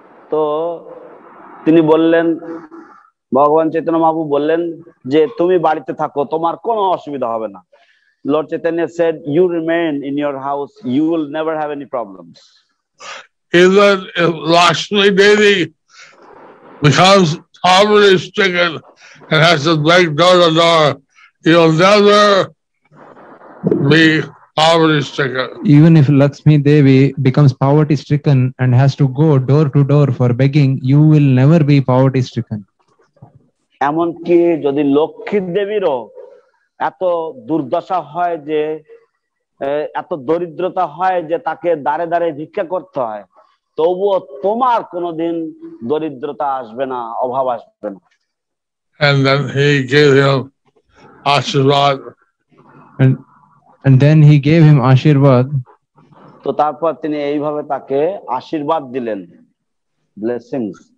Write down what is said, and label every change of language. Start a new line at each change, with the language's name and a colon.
Bangla: তো তিনি বললেন, ভগবান চৈতন্য মহাপ্রভু বললেন যে তুমি বাড়িতে থাকো, তোমার কোনো অসুবিধা হবে না।
English: Lord Chaitanya said, you remain in your house, you will never have any problems. Even if Lakshmi Devi becomes poverty stricken and has to beg door to door, you'll never be poverty stricken. Even if Lakshmi Devi becomes poverty stricken and has to go door to door for begging, you will never be poverty stricken.
Bangla: এমনকি যদি লক্ষ্মী দেবীরও এত দুর্দশা হয় যে এত দরিদ্রতা হয় যে তাকে দাঁড়ে দাঁড়ে ভিক্ষা করতে হয়, তবুও তোমার কোনোদিন দরিদ্রতা আসবে না, অভাব আসবে না।
English: And then he gave him Ashirvad. And then he gave him Ashirvad.
Bangla: তো তারপর তিনি এইভাবে তাকে আশীর্বাদ দিলেন, ব্লেসিংস।